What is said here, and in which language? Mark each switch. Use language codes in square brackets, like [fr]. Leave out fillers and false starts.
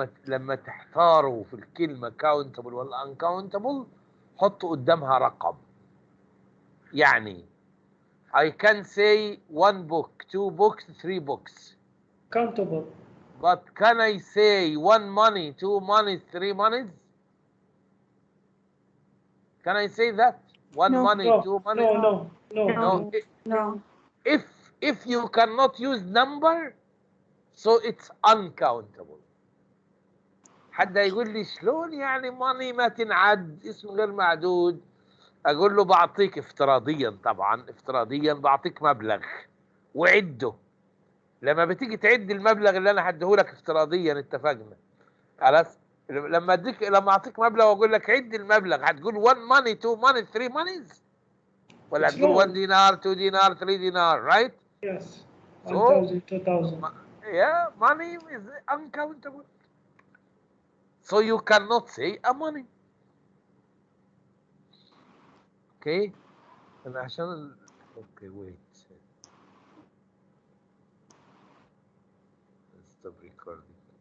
[ar] لما تحتاروا في الكلمة countable ولا uncountable حطوا قدامها رقم. [en] يعني I can say 1 book, 2 books, 3 books. Countable. But can I say 1 money, 2 monies, 3 monies? Can I say that? 1 No. money, No, 2 money? No. If you cannot use number, so it's uncountable. [ar] حد يقول لي شلون يعني money ما تنعد اسم غير معدود؟ اقول له بعطيك افتراضيا، طبعا افتراضيا بعطيك مبلغ وعده. لما بتيجي تعد المبلغ اللي انا هديهولك افتراضيا، اتفقنا خلاص؟ لما اعطيك مبلغ واقول لك عد المبلغ، هتقول 1 money 2 money 3 monies ولا هتقول 1 دينار 2 دينار 3 دينار، right? [en] Yes. So 1,000, 2,000. yeah, money is uncountable. So you cannot say a money. Okay. أنا عشان okay wait. Stop recording.